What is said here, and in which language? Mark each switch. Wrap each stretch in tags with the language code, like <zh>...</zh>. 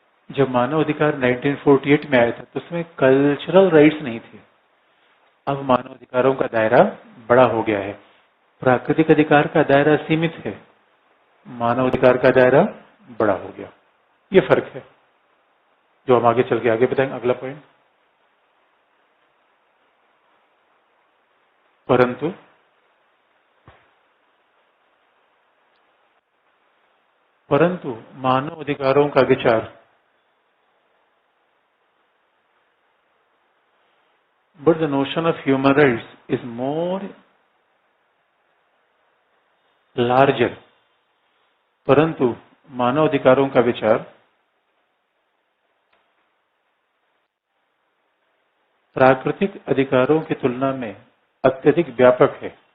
<hi>जब मानव अधिकार 1948 में आया था तो उसमें कल्चरल राइट्स नहीं थे। अब मानव अधिकारों का दायरा बड़ा हो गया है। प्राकृतिक अधिकार का दायरा सीमित है, मानव अधिकार का दायरा बड़ा हो गया। ये फर्क है जो हम आगे चल के आगे बताएंगे। अगला पॉइंट, परंतु मानव अधिकारों का विचार,</hi> <en>but the notion of human rights is more larger।</en> <hi>परंतु मानव अधिकारों का विचार प्राकृतिक अधिकारों की तुलना में अत्यधिक व्यापक है।</hi>